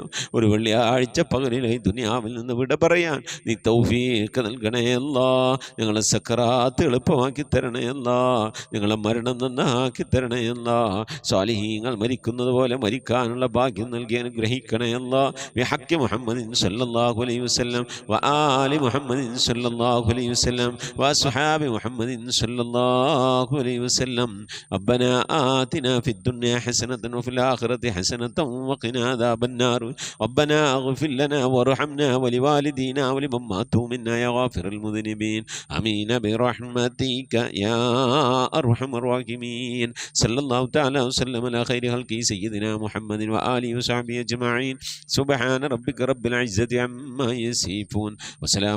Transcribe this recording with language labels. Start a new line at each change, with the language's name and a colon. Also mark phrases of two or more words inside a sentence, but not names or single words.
Malayalam: ഒരു വെള്ളിയാഴ്ച പകലിലെ ദുനിയാവിൽ നിന്ന് വിട പറയാൻ നീ തൗഫീഖ് നൽകണേ അല്ലാഹ് ഞങ്ങളെ സക്കറാത്ത് എളുപ്പമാക്കി തരണേ അല്ലാഹ് ഞങ്ങളെ മരണം നന്നാക്കി തരണേ അല്ലാഹ് സ്വാലിഹീങ്ങൾ മരിക്കുന്നത് പോലെ മരിക്കാനുള്ള ഭാഗ്യം നൽകി അനുഗ്രഹിക്കണേ അല്ലാഹ്
Arabic: بحق محمد صلى الله عليه وسلم وآل محمد صلى الله عليه وسلم وأصحاب محمد صلى الله عليه وسلم ربنا آتنا في الدنيا حسنة وفي الآخرة حسنة وقنا عذاب النار ربنا اغفر لنا وارحمنا ولوالدينا ولمن ماتوا منا يا غافر المذنبين آمين برحمتك يا أرحم الراحمين صلى الله تعالى وسلم على خير خلقه سيدنا محمد وآله وصحبه أجمعين سبحان ربك رب العزة عما يصفون وسلام